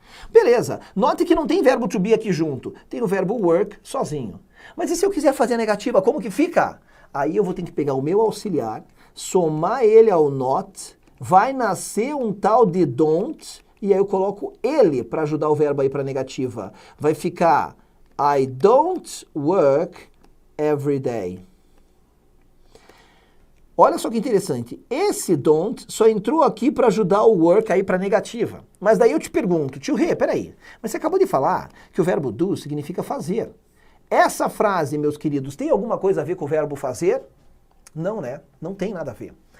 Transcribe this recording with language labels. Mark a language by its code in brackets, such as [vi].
[pt] Beleza, note que não tem verbo to be aqui junto, tem o verbo work sozinho. Mas e se eu quiser fazer a negativa, como que fica? Aí eu vou ter que pegar o meu auxiliar, somar ele ao not, vai nascer um tal de don't, e aí eu coloco ele para ajudar o verbo aí para negativa. Vai ficar [en] I don't work every day. [pt] Olha só que interessante. Esse don't só entrou aqui para ajudar o work aí para negativa. Mas daí eu te pergunto, tio Rê, peraí, mas você acabou de falar que o verbo do significa fazer. Essa frase, meus queridos, tem alguma coisa a ver com o verbo fazer? Não, né? Não tem nada a ver.